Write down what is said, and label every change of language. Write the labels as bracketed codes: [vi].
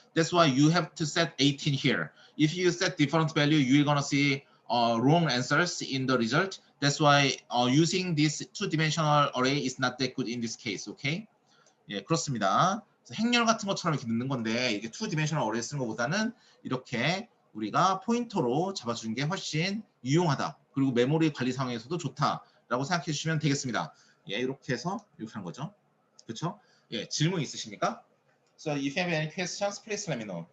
[en] That's why you have to set 18 here. If you set different value, you're gonna see wrong answers in the result. That's why using this two-dimensional array is not that good in this case. Okay? [ko] 예, 그렇습니다. 행렬 같은 것처럼 이렇게 넣는 건데 이게 [en] two-dimensional array [ko] 쓰는 것보다는 이렇게 우리가 포인터로 잡아주는 게 훨씬 유용하다. 그리고 메모리 관리 상황에서도 좋다라고 생각해 주시면 되겠습니다. 예, 이렇게 해서 이렇게 한 거죠. 그렇죠? 예, 질문 있으십니까? [en] So if you have any questions, please let me know.